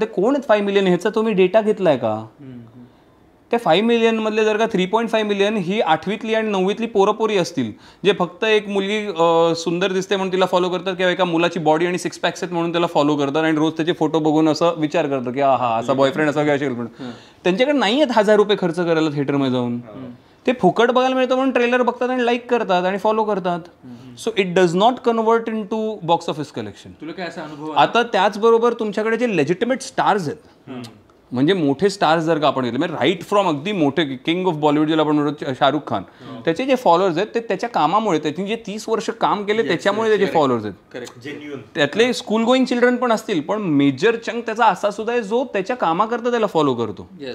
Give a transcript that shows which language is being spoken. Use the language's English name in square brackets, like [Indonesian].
[Marathi] ते कोण आहेत 5 मिलियन, ह्याचा तुम्ही डेटा घेतलाय का? त्या 5 मिलियन मधले जर का 3.5 मिलियन ही 8वीतली आणि 9वीतली पोरपोरी असतील, जे फक्त एक मुलगी सुंदर दिसते म्हणून तिला फॉलो करतात, किंवा एका मुलाची बॉडी आणि 6 पॅक्स आहेत म्हणून त्याला फॉलो करतात आणि रोज त्याचे फोटो बघून असं विचार करतो की हा असा बॉयफ्रेंड असा काय असेल. पण त्यांच्याकडे नाही आहेत 1000 रुपये खर्च करायला थिएटरमध्ये जाऊन. ते फुकट बघायला मिळतं म्हणून ट्रेलर बघतात आणि लाईक करतात आणि फॉलो करतात. [English] So it does not convert into box office collection. [Marathi] तुला काय असा अनुभव? आता त्याचबरोबर तुमच्याकडे जे लेजिटिमेट स्टार्स आहेत, म्हणजे मोठे स्टार्स जर का आपण घेतले, म्हणजे राईट फ्रॉम अगदी मोठे किंग ऑफ बॉलिवूड ज्याला आपण म्हणतो शाहरुख खान, त्याचे जे फॉलोअर्स आहेत ते त्याच्या कामामुळे, त्यांनी जे 30 वर्ष काम केले त्याच्यामुळे त्याचे फॉलोअर्स आहेत. त्यातले स्कूल गोईंग चिल्ड्रन पण असतील, पण मेजर चंक त्याचा असा सुद्धा आहे जो त्याच्या कामाकरता त्याला फॉलो करतो.